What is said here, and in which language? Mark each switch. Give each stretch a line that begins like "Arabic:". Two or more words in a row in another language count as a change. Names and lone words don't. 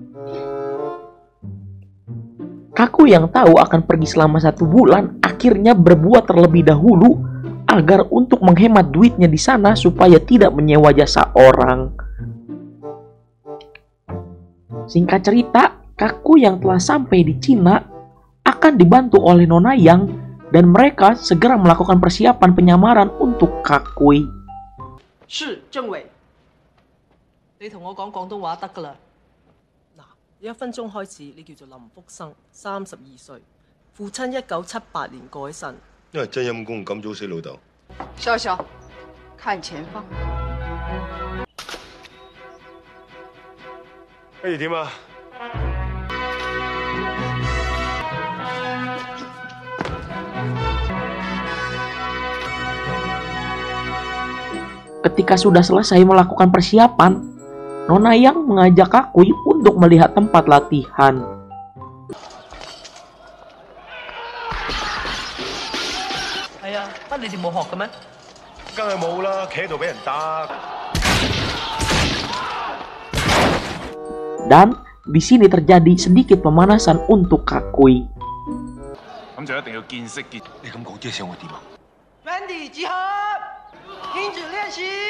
Indonesian: Kakui yang tahu akan pergi selama 1 bulan akhirnya berbuat terlebih dahulu agar untuk menghemat duitnya di sana supaya tidak menyewa jasa orang. Singkat cerita, Kakui yang telah sampai di Cina akan dibantu oleh Nona Yang dan mereka segera melakukan persiapan penyamaran untuk Kakui.
Cantonese: 是政委，你同我講廣東話得㗎啦。嗱，1分鐘開始，你叫做林福生，32歲，父親1978年過咗身。因為真陰公咁早死老豆。笑笑，看前方。跟住點啊？
Indonesian: Ketika sudah selesai melakukan persiapan, Nona Yang mengajak Kakui untuk melihat tempat latihan.
Cantonese: 係啊，乜你哋冇學嘅咩？梗係冇啦，企喺度俾人打。
Indonesian: Dan di sini terjadi sedikit pemanasan untuk Kakui.
Cantonese: 咁就一定要見識見。你咁講即係想我點啊？ Randy 集合，停止練習。